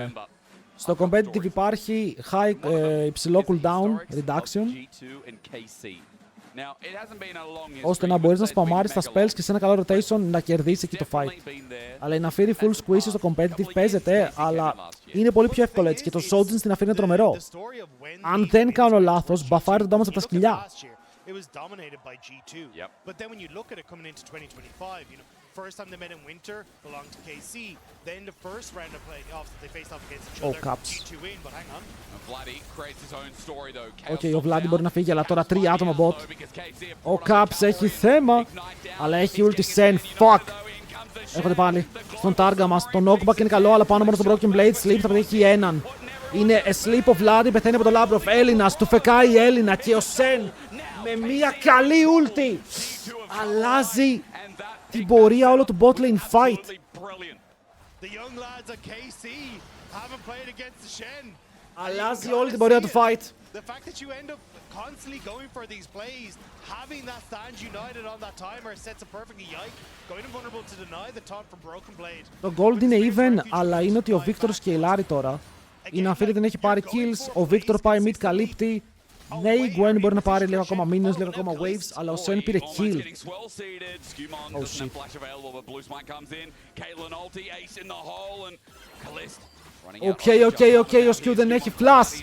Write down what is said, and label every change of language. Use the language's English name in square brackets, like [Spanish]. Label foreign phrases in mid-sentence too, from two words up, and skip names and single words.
[Greek] Στο competitive υπάρχει υψηλό [English] cooldown, reduction, [Greek] ώστε να μπορείς να σπαμάρεις τα spells και σε ένα καλό rotation να κερδίσει εκεί το fight. Αλλά η Ναφίρη full squeeze στο competitive παίζεται, αλλά είναι πολύ πιο εύκολο έτσι και το Sojourn στην Ναφίρη είναι τρομερό. Αν δεν κάνω λάθος, μπαφάρει τον damage από τα σκυλιά. [English] It was dominated by G2. Yep. But then when you look at it coming into 2025, you know, first time they met in winter belonged to KC. Then the first round of playoffs they faced off against each other. G2 win, but hang on. Vladdy creates his own story though. [Greek] Okay, ο Vladdy μπορεί να φύγει, αλλά τώρα 3 άτομα bot. Ο Caps έχει θέμα, αλλά έχει ulti Sen. Fuck. Έρχονται πάλι στον τάργα μας. Το knockback είναι καλό, αλλά πάνω μόνο στο Broken Blade. Sleep θα πετύχει έναν. Είναι sleep ο Vladi, πεθαίνει από το Labrov. Έλληνας, του φεκάει η Έλληνα και ο Σεν με μια καλή ulti αλλάζει την πορεία όλο του [English] bot lane fight. [Greek] Αλλάζει όλη την πορεία του fight. [English] The fact that you end up constantly going for these plays, having that stand united on that timer sets a perfectly yike, going invulnerable to deny the taunt from Broken Blade. [Greek] Το gold είναι even, αλλά είναι ότι ο Victor σκεϊλάρει τώρα. Η Ναφίρη δεν έχει πάρει kills, ο Victor πάει [English] mid καλύπτει. [Greek] Ναι, η Gwen μπορεί να πάρει λίγο ακόμα minions, λίγο ακόμα waves, αλλά ο Sen πήρε kill. [English] Oh shit. [Greek] Οκ, ο Skew δεν έχει flash.